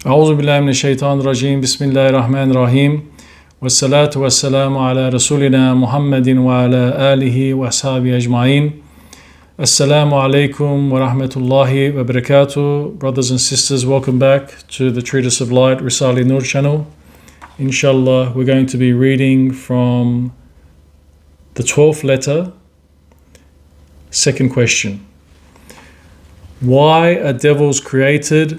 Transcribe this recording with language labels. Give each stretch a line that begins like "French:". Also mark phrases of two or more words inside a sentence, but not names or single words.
Arabic: أعوذ بالله من الشيطان الرجيم. بسم الله الرحمن الرحيم. والصلاة والسلام على رسولنا محمد وعلى آله وأصحابه أجمعين. السلام عليكم ورحمة الله وبركاته.
English: Brothers and sisters, welcome back to the Treatise of Light, Risale-i Nur channel. Inshallah, we're going to be reading from the 12th letter, second question. Why are devils created?